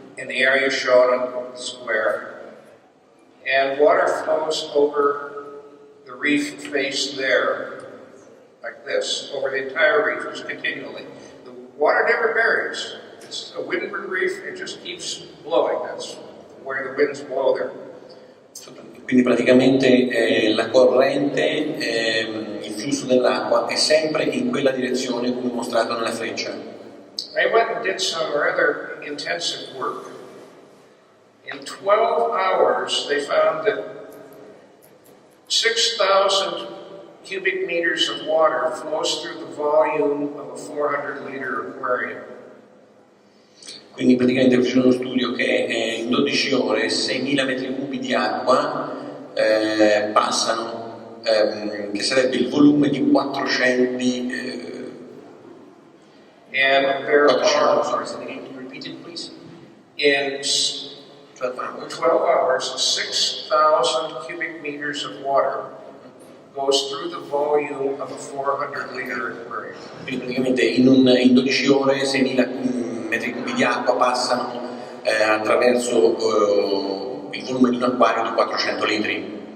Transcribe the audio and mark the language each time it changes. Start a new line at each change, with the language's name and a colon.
English: In the area shown on the square. And water flows over the reef face there, like this, over the entire reef, just continually. The water never varies. It's a windward reef, it just keeps blowing. That's where the winds blow there.
Italian: Quindi praticamente la corrente, il flusso dell'acqua è sempre in quella direzione come mostrato nella freccia.
English: I went and did some rather intensive work. In 12 hours, they found that 6,000 cubic meters of water flows through the volume of a 400-liter aquarium.
Italian: Quindi praticamente fece uno studio che in 12 ore 6.000 metri cubi di acqua passano, che sarebbe il volume di 400.
English: And there are, Sorry, repeat it please. in 12 hours. 12 hours, 6,000 cubic meters of water goes through the volume of a 400-liter aquarium.
Italian: Quindi praticamente in 12 ore 6.000 metri cubi di acqua passano attraverso il volume di un acquario di 400 litri.